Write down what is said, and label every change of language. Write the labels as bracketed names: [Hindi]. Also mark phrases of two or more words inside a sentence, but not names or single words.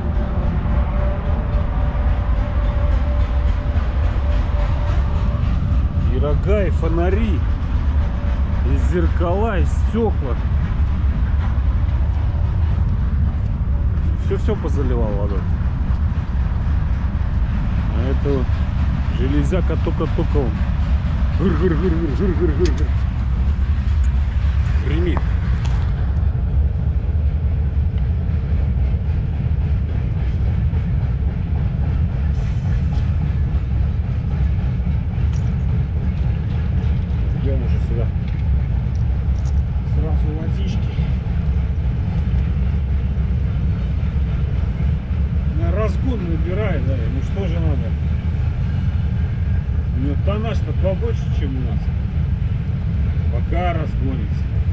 [Russian] И рога, и фонари, и зеркала, и стекла. Все позаливал водой. А это железяка только-только он. Гыр-гыр-гыр-гыр-гыр-гыр-гыр. Гремит. Идем уже сюда. Сразу водички. На разгон набирает, да, ну что же надо? У него тоннаж-то побольше, чем у нас. Пока разгонится.